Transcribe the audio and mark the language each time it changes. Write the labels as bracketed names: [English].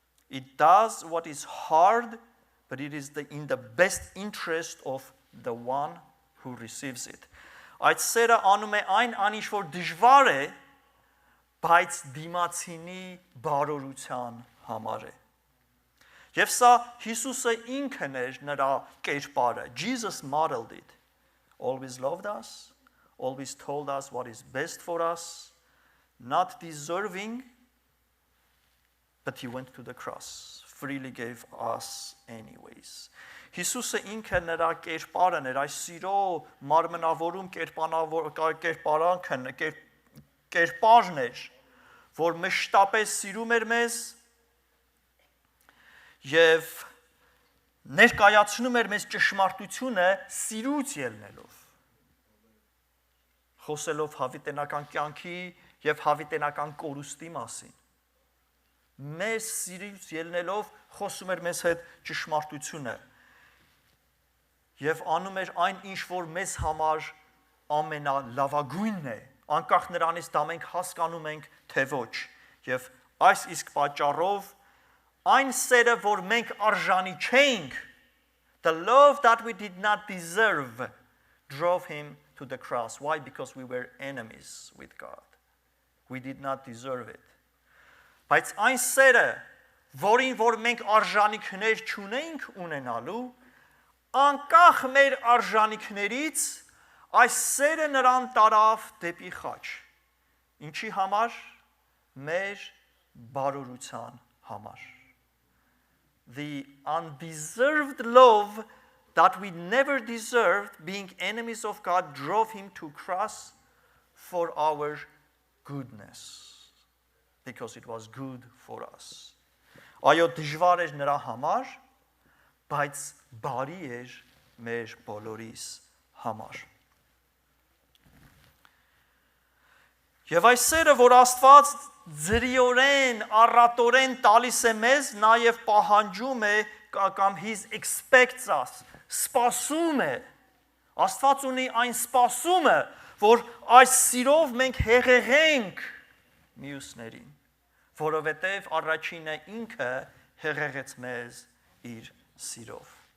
[English] It does what is hard, but it is in the best interest of the one who receives it. [Armenian] Այդ սերը անում է այն ինչ որ դժվար է, բայց դիմացինի բարօրության համար է։ Եվ սա Հիսուսը ինքն էր նրա կերպարը. [English] Jesus modeled it. Always loved us, always told us what is best for us, not deserving, but he went to the cross, freely gave us anyways. [Armenian] Հիսուսը ինքը նրա կերպարն էր, այս սիրո մարմնավորում կերպարն էր, որ մշտապես սիրում էր մեզ և ներկայացնում էր մեզ ճշմարտությունը սիրուց ելնելով, խոսելով հավիտենական կյանքի և հավիտենական կորուստի մասին, մեզ սիրուց ելնելով խոսում էր մեզ հետ ճշմարտությունը և անում էր այն ինչ որ մեզ համար ամենալավագույնն է, անկախ նրանից դա մենք հասկանում ենք թե ոչ, և այս իսկ պատճառով այն սերը, որ մենք արժանի չենք, [English] the love that we did not deserve drove him to the cross. Why? Because we were enemies with God. We did not deserve it. [Armenian] Բայց այն սերը, որին որ մենք արժանիքներ չունենք ունենալու, անկախ մեր արժանիքներից, այս սերը նրան տարավ դեպի խաչ։ Ինչի համար? Մեր բարօրության համար։ [English] The undeserved love that we never deserved, being enemies of God, drove him to cross for our goodness, because it was good for us. [Armenian] Այո, դժվար էր նրա համար, բայց բարի էր մեր բոլորիս համար։ Եվ այս սերը, որ Աստված ձրիորեն, առատորեն տալիս է մեզ, նաև պահանջում է կամ [English] he expects us, [Armenian] սպասում է, Աստված ունի այն սպասումը, որ այս սիրով մենք հեղեղենք մյուսներին, որովհետև առաջինը ինքը հեղեղեց մեզ իր սիրով։